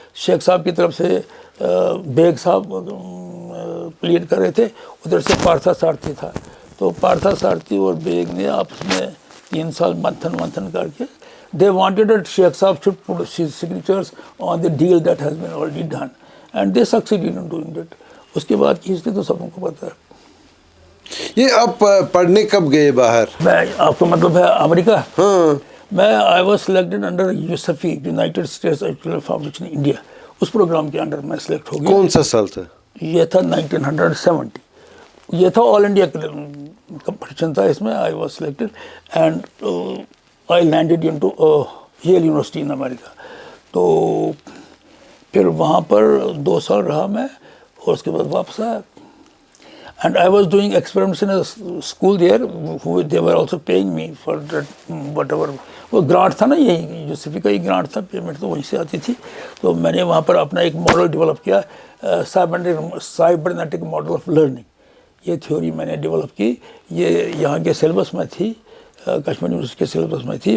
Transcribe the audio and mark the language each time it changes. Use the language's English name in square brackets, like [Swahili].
[Urdu] شیخ صاحب کی طرف سے بیگ صاحب پلیڈ کر رہے تھے, ادھر سے پارتھا سارتھی تھا. تو پارتھا سارتھی اور بیگ نے آپس میں 3 سال منتھن کر کے [English] they wanted that Sheikh Saab should put his signatures on the deal that has been already done, and they succeeded in doing that. [Urdu] اس کے بعد کی ہسٹری تو سب کو پتہ ہے. یہ آپ پڑھنے کب گئے باہر؟ میں آپ کو مطلب ہے امریکہ. ہاں میں [English] I was selected under USEFI United States Educational Foundation India. [Urdu] اس programme کے انڈر میں سلیکٹ ہو گیا. کون سا سال تھا یہ؟ تھا 1970. یہ تھا آل انڈیا کمپٹیشن تھا, اس میں [English] I was selected and I landed into Yale University in America. [Urdu] تو پھر وہاں پر 2 سال رہا میں اور اس کے بعد واپس آیا. [English] And I was doing experiments in a school there. They were also paying me for that whatever. [Urdu] وہ گرانٹ تھا نا, یہی یوسفی کا ہی گرانٹ تھا, پیمنٹ تو وہیں سے آتی تھی. تو میں نے وہاں پر اپنا ایک ماڈل ڈیولپ کیا, سائبرنیٹک ماڈل آف لرننگ. یہ تھیوری میں نے ڈیولپ کی. یہ یہاں کے سلیبس میں تھی, کشمیر یونیورسٹی کے سلیبس میں تھی.